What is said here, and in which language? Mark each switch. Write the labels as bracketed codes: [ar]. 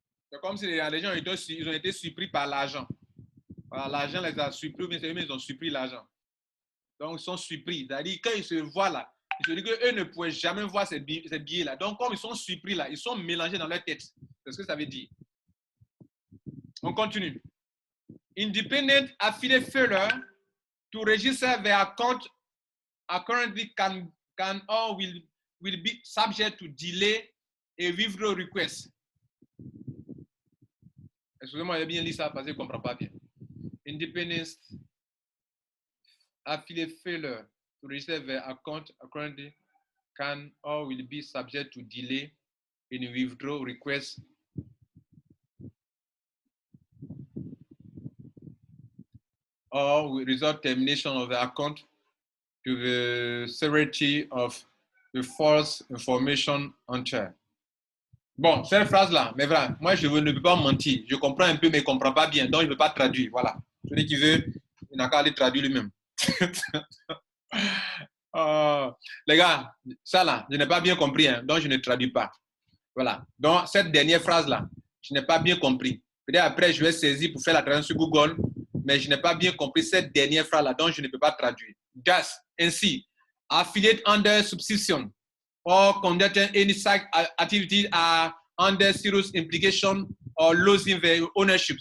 [fr] C'est comme si les gens ils ont été surpris par l'argent. L'argent les a surpris, mais ils ont surpris l'argent. Donc, ils sont surpris. C'est-à-dire, quand ils se voient là, ils se disent qu'eux ne pouvaient jamais voir ces billets-là. Donc, comme ils sont surpris là, ils sont mélangés dans leur tête. C'est ce que ça veut dire. On continue. [en] Independent affiliate failure to register their account currently can or will be subject to delay a withdrawal request. [fr] Excusez-moi, j'ai bien lu ça parce que je ne comprends pas bien. [en] Independent affiliate failure to register their account currently can or will be subject to delay in withdrawal request or will result termination of the account to the severity of the false information entered. [fr] Bon, cette phrase-là, mais voilà, moi je ne peux pas mentir. Je comprends un peu, mais je ne comprends pas bien. Donc je ne peux pas traduire. Voilà. Celui qui veut, il n'a qu'à aller traduire lui-même. Les gars, ça là, je n'ai pas bien compris, hein, donc je ne traduis pas. Voilà. Donc cette dernière phrase-là, je n'ai pas bien compris. Peut-être après, je vais saisir pour faire la traduction sur Google, mais je n'ai pas bien compris cette dernière phrase-là, donc je ne peux pas traduire. [en] Thus, [fr] ainsi, [en] affiliate under subscription or conducting any site activity are under serious implication or losing their ownership.